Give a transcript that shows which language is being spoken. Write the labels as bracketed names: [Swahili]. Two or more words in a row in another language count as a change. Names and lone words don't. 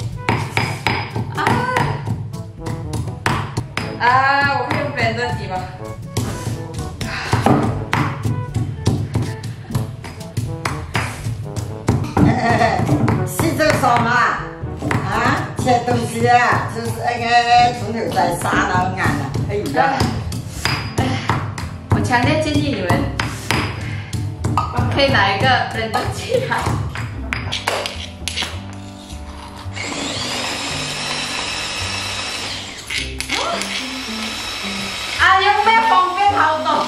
[Chinese] 我可以用別的機嗎？是這種啊？切東西啊，就是那個從頭再殺到硬了，哎呀！强烈建议你们可以拿一个冷冻器来。啊，有没有方便好多？